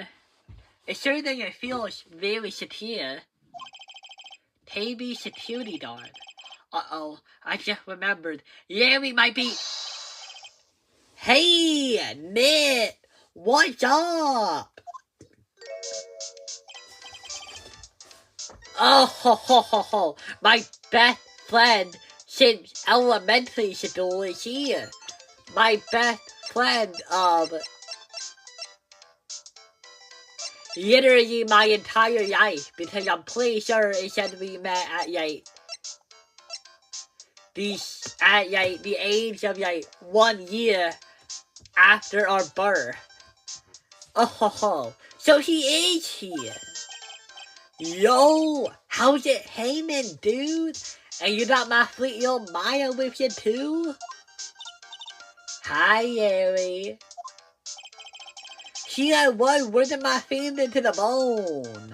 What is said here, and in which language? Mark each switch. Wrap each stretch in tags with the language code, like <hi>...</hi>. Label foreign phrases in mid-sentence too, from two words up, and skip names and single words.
<en>It sure doesn't feel very secure. KB security guard. Uh-oh, I just remembered. Yeah, we might be... Hey, Nick! What's up? Oh, ho, ho, ho, ho. My best friend since elementary school is here. My best friend of... literally my entire life, because I'm pretty sure it said we met at the age of 1 year after our birth. Oh ho ho, so he is here. Yo, how's it hanging, dude? And you got my sweet-little Maya with you too? Hi, Yeri. She I was working my finger to the bone.</en>